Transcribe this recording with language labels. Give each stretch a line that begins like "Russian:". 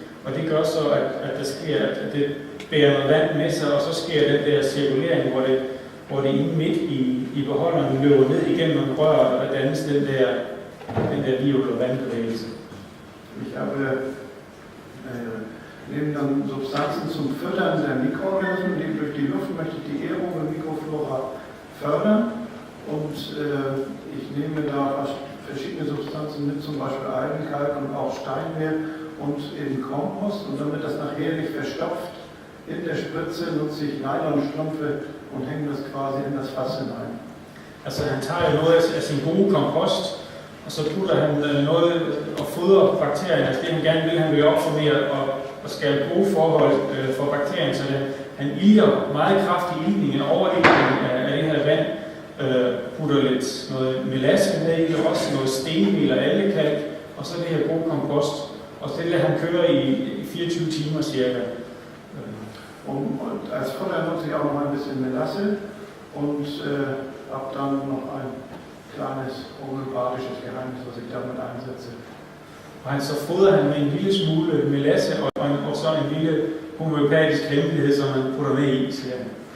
Danish: Og det gør så, at der sker, at det bærer noget vand med sig, og så sker den der cirkulering, hvor det inde midt i beholderen løber ned igennem nogle rør, og der dannes den der viol- og vandbevægelse.
German: Ich habe neben dann Substanzen zum Füttern der Mikroorganismen, durch die Luft möchte ich die Ehrung der Mikroflora fördern und ich nehme da verschiedene Substanzen mit, zum Beispiel Algenkalk und auch Steinmehl und eben Kompost, und damit das nachher nicht verstopft in der Spritze, nutze ich Nylonstrümpfe und hänge das quasi in das Fass hinein.
Danish: Altså han tager jo noget af sin gode kompost, og så putter han noget og fodrer bakterierne. Altså det han gerne vil, han vil opformere og skabe gode forhold for bakterierne, så han ilter meget kraftig iltning, overiltning af det her vand, putter lidt noget melasse med i, også noget stenmel og algekalk, og så det her gode kompost. Og det lader han køre i 24 timer cirka.
German: Und als Futter nutze ich auch noch ein bisschen Melasse und habe dann noch ein kleines homöopathisches Geheimnis, was ich damit einsetze.
Danish: Og så fodrer han med en lille smule melasse og så en lille homøopatisk hemmelighed, som man putter med i, siger han.